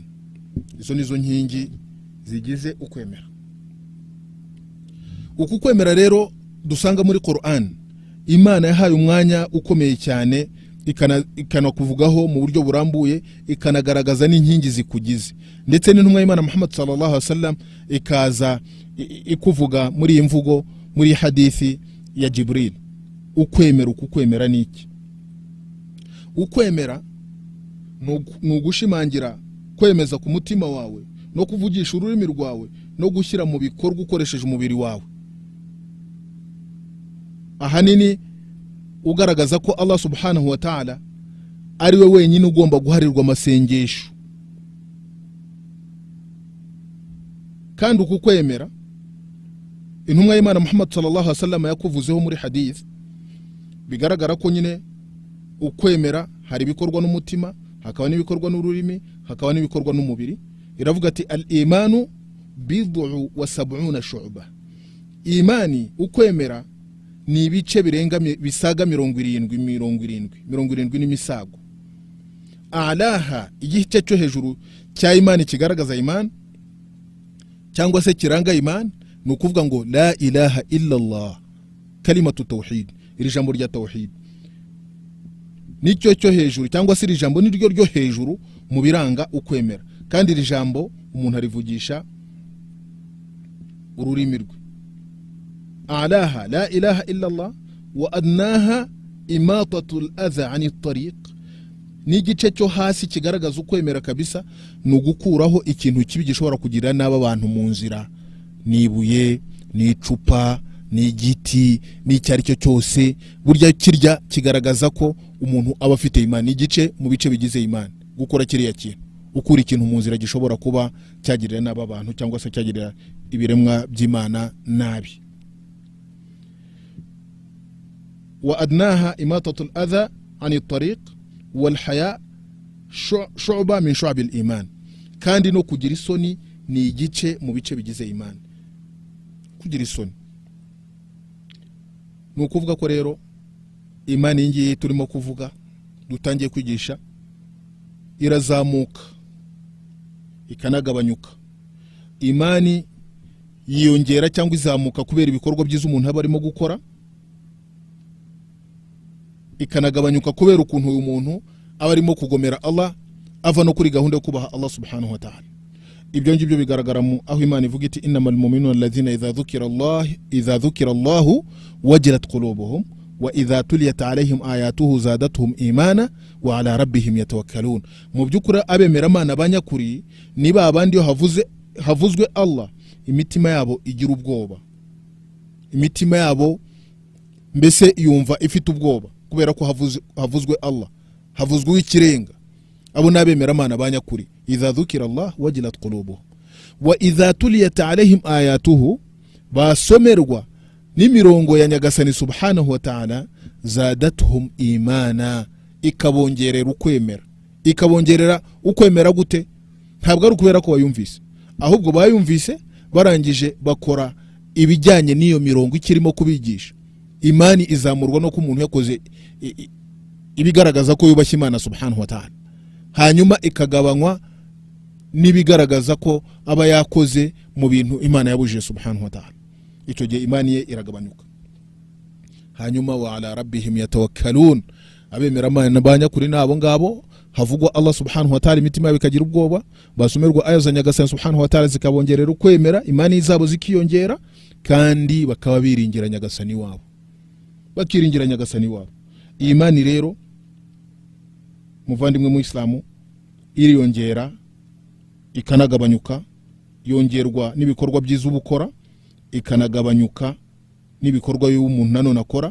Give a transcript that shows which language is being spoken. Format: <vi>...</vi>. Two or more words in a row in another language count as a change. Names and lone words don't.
<rw>Izo nizo nkingi zigize ukwemera. Uku kwemera rero dusanga muri Qur'an, Imana yahaye umwanya ukomeye cyane, ikanakuvugaho mu buryo burambuye, ikanagaragaza n'inkingi zikugize. Ndetse n'intumwa y'Imana Muhammad</rw> <ar>صلى الله عليه وسلم</ar> <rw>ikaza ikuvuga muri iyi mvugo, muri hadithi ya Jibril. Ukwemera, uku kwemera ni iki? Ukwemera nugushimangira kwemeza ku mutima wawe no kuvugisha ururimi rwawe no gushyira mu bikorwa ukoresheje umubiri wawe. Ahanini ugaragaza ko Allah</rw> <ar>سبحانه وتعالى</ar> <rw>ari we wenyine ugomba guharirwa amasengesho. Kandi uku kwemera intumwa y'Imana Muhammad</rw> <ar>صلى الله عليه وسلم</ar> <rw>yakuvuzeho muri hadith, bigaragara ko nyine ukwemera hari ibikorwa n'umutima, hakaba n'ibikorwa n'ururimi, hakaba n'ibikorwa n'umubiri. Iravuga ati</rw> <ar>الإيمان بضع وسبعون شعبة.</ar> <rw>Imani, ukwemera ni ibice bisaga 70 n'imisago. Alaha, igice cyo hejuru cya imani kigaragaza imani cyangwa se kiranga imani, ni ukuvuga ngo</rw> <ar>لا إله إلا الله كلمة توحيد,</ar> <rw>iri jambo rya tawhid. Nicyo cyo hejuru, cyangwa se iri jambo ni ryo hejuru mu biranga ukwemera. Kandi iri jambo umuntu arivugisha ururimi rwe.</rw> <ar>أعلاها لا إله إلا الله وأدناها إماطة الأذى عن الطريق.</ar> <rw>Ni igice cyo hasi kigaragaza ukwemera kabisa, ni ugukuraho ikintu kibi gishobora kugira n'aba abantu mu nzira. Ni ibuye, ni icupa, ni igiti, ni icyari cyo cyose, burya kirya kigaragaza ko umuntu aba afite imani. Igice mu bice bigize imani, gukora kiriya kintu, ukura ikintu mu nzira gishobora kuba cyagirira n'aba bantu cyangwa se cyagirira ibiremwa by'Imana nabi.</rw> <ar>وأدناها إماطة الأذى عن الطريق والحياء شعبة من شعب الإيمان.</ar> <rw>Kandi no kugira isoni ni igice mu bice bigize imani. Kugira isoni ni ukuvuga ko rero imani ngiye turimo kuvuga, dutangiye kwigisha, irazamuka ikanagabanyuka. Imani yiyongera cyangwa izamuka kubera ibikorwa byiza umuntu aba arimo gukora, ikanagabanyuka kubera ukuntu uyu muntu aba arimo kugomera Allah, ava no kuri gahunda yo kubaha Allah</rw> <ar>سبحانه وتعالى.</ar> <rw>Ibyo ngibyo bigaragara mu aho Imana ivuga iti</rw> <ar>إنما المؤمنون الذين إذا ذكر الله وجلت قلوبهم وإذا تليت عليهم آياته زادتهم إيمانا وعلى ربهم يتوكلون.</ar> <rw>Mu byukuri abemera Imana banyakuri niba abandi havuzwe Allah, imitima yabo igira ubwoba. Imitima yabo mbese yumva ifite ubwoba kubera ko havuzwe Allah, havuzwe ikirenga. Abo nabemera Imana banyakuri,</rw> <ar>إذا ذكر الله وجلت قلوبهم وإذا تليت عليهم آياته,</ar> <rw>basomerwa n'imirongo ya Nyagasani</rw> <ar>سبحانه وتعالى, زادتهم إيمانا,</ar> <rw>ikabongerera ukwemera. Ikabongerera ukwemera gute? Ntabwo ari ukubera ko bayumvise, ahubwo bayumvise barangije bakora ibijyanye n'iyo mirongo ikirimo kubigisha. Imani izamurwa no ku muntu yakoze ibigaragaza ko yubashye Imana</rw> <ar>سبحانه وتعالى.</ar> <rw>hanyuma ikagabanywa n'ibigaragaza ko aba yakoze mu bintu Imana yabujije</rw> <ar>سبحانه وتعالى.</ar> <rw>Icyo gihe imani ye iragabanyuka. Hanyuma</rw> <ar>وعلى ربهم يتوكلون,</ar> <rw>abemera Imana banyakuri nabo ngabo havugwa Allah</rw> <ar>سبحانه وتعالى</ar> <rw>imitima bikagira ubwoba, basomerwa aya za Nyagasani</rw> <ar>سبحانه وتعالى</ar> <rw>zikabongerera ukwemera, imani zabo zikiyongera, kandi bakaba biringira Nyagasani wabo, bakiringira Nyagasani wabo. Imani rero muvandimwe mu Islamu iriyongera ikanagabanyuka, yongerwa n'ibikorwa byiza ubukora, ikanagabanyuka n'ibikorwa y'umuntu nanone akora.</rw>